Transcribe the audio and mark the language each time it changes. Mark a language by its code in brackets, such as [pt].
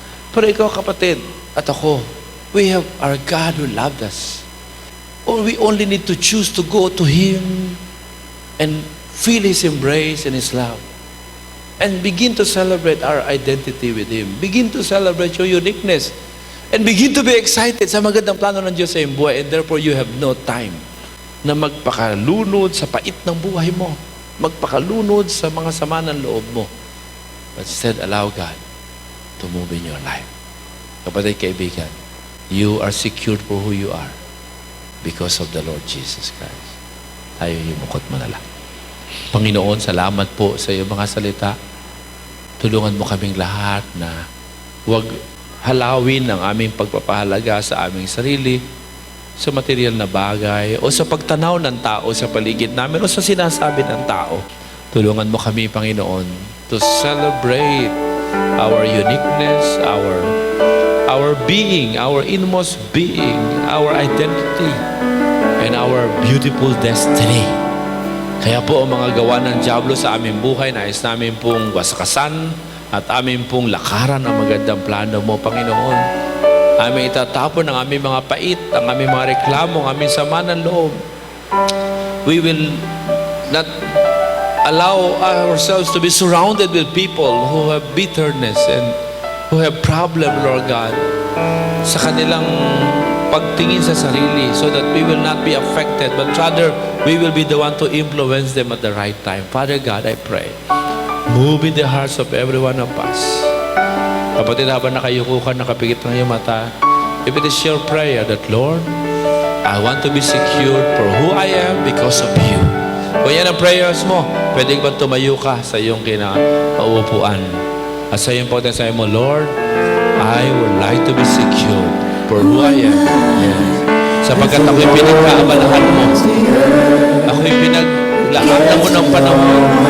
[tl] Pero ikaw, kapatid, at ako, [en] we have our God who loved us. Or we only need to choose to go to Him and feel His embrace and His love. And begin to celebrate our identity with Him. Begin to celebrate your uniqueness. And begin to be excited [tl] sa magandang plano ng Diyos sa iyong buhay. [en] And therefore, you have no time [tl] na magpakalunod sa pait ng buhay mo. Magpakalunod sa mga sama ng loob mo. [en] But instead, allow God to move in your life. [tl] Kapatid, kaibigan, [en] you are secured for who you are because of the Lord Jesus Christ. [tl] Tayo himukot mo na lang. Panginoon, salamat po sa iyong mga salita. Tulungan mo kaming lahat na huwag halawin ang aming pagpapahalaga sa aming sarili, sa material na bagay, o sa pagtanaw ng tao sa paligid namin, o sa sinasabi ng tao. Tulungan mo kami, Panginoon, [en] to celebrate our uniqueness, our being, our inmost being, our identity, and our beautiful destiny. [tl] Kaya po ang mga gawa ng dyablo sa aming buhay, nais namin pong wasakasan at amin pong lakaran ang magandang plano mo, Panginoon. Aming itatapon ang aming mga pait, ang aming mga reklamo, ang aming sama ng loob. [en] We will not allow ourselves to be surrounded with people who have bitterness and who have problem, Lord God, [tl] sa kanilang pagtingin sa sarili, [en] so that we will not be affected, but rather we will be the one to influence them at the right time. Father God, I pray, move in the hearts of every one of us. [tl] Kapatid, habang nakayuko ka, nakapikit ng iyong mata, [en] if it is your prayer that, Lord, I want to be secured for who I am because of you. [tl] Kung yan ang prayers mo, pwede ba tumayo ka sa iyong kinauupuan? At sa iyong pagkasabi mo, [en] Lord, I would like to be secured for who I am. Yes. [tl] Sapagkat ako'y pinagkaabalahan mo. Ako'y pinaglaatan mo ng panahon.